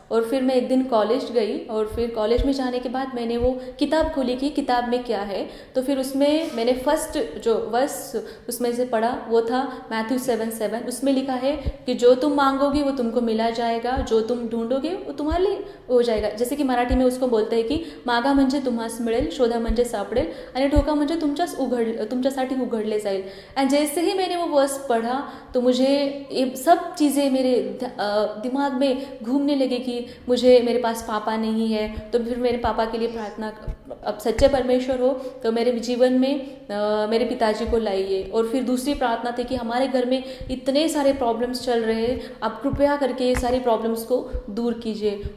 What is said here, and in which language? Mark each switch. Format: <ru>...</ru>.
<hi>और फिर मैं एक दिन कॉलेज गई, और फिर कॉलेज में जाने के बाद मैंने वो किताब खोली कि किताब में क्या है। तो फिर उसमें मैंने फर्स्ट जो वर्स उसमें से पढ़ा वो था मैथ्यू 7:7। उसमें लिखा है कि जो तुम मांगोगे वो तुमको मिला जाएगा, जो तुम ढूंढोगे वो तुम्हारे लिए हो जाएगा। जैसे कि मराठी में उसको बोलते हैं की</hi> <mr>मागा म्हणजे तुम्हास मिळेल, शोधा म्हणजे सापडेल, आणि ठोका म्हणजे तुमच्यासाठी उघडले जाईल।</mr> <hi>एंड जैसे ही मैंने वो वर्स पढ़ा तो मुझे ये सब चीज़ें मेरे दिमाग में घूमने लगी कि मुझे, मेरे पास पापा नहीं है तो फिर मेरे पापा के लिए प्रार्थना, अब सच्चे परमेश्वर हो तो मेरे जीवन में मेरे पिताजी को लाइए। और फिर दूसरी प्रार्थना थी कि हमारे घर में इतने सारे प्रॉब्लम्स चल रहे हैं, आप कृपया करके ये सारी प्रॉब्लम्स को दूर कीजिए।</hi>